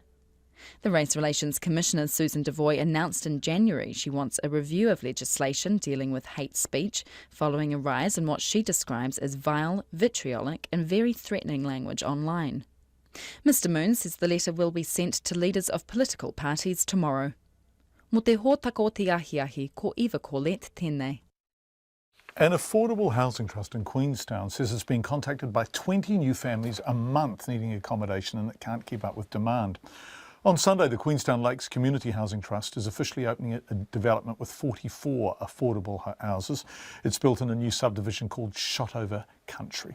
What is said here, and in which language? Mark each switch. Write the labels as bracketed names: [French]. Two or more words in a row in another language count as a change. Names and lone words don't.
[English] The Race Relations Commissioner Susan Devoy announced in January she wants a review of legislation dealing with hate speech following a rise in what she describes as vile, vitriolic and very threatening language online. Mr Moon says the letter will be sent to leaders of political parties tomorrow. [Māori] Mo te hōtaka o te ahiahi, ko Eva Corlett tēnei. [English] An affordable housing trust in Queenstown says it's been contacted by 20 new families a month needing accommodation and it can't keep up with demand. On Sunday, the Queenstown Lakes Community Housing Trust is officially opening a development with 44 affordable houses. It's built in a new subdivision called Shotover Country.